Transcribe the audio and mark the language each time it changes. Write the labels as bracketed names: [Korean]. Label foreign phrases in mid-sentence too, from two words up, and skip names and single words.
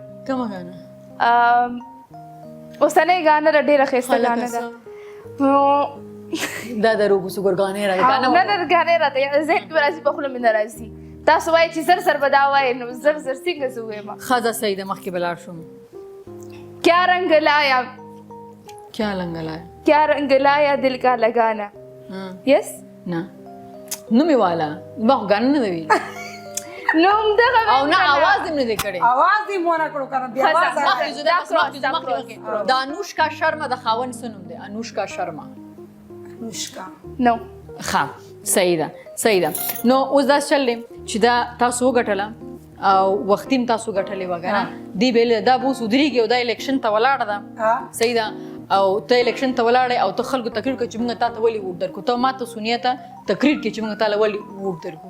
[Pashto] کومه ګانه اوسنۍ ګانه ده ډېره ښایسته ګانه ده دا د روږو سوګر ګانې راځي نه ګانې راته یاد ذهن کې به راځي په خوله مې نه راځي تاسو وایئ چې زر به دا وایئ نو زر څنګه زه ووایم ښځه صحیح ده مخکې به لاړ شم [Hindi] کیا رنگ لایا کیا رنگ لایا کیا رنگ لایا دل کا لگانا یس [Pashto] نه نومې والا ما خو ګانه نه ده ویلي نوم دغه او نه اواز دې نه دی کړی اواز دې مو نه کړو کنه بیا اواز د انوشکا شرما د خاوند څه نوم دی انوشکا شرما انوشکا نو ښه صحیح ده نو اوس دا چل دی چې دا تاسو وګټله او وختي هم تاسو ګټلې وه که نه دې بېل دا به اوس ودرېږي او دا الیکشن ته ولاړه ده صحیح ده او ته الیکشن ته ولاړې او ته خلکو تقریر کړه چې موږ تا ته ولې ووټ درکړو ته ما ته سونیا ته تقریر کړې چې موږ تاله ولې ووټ درکړو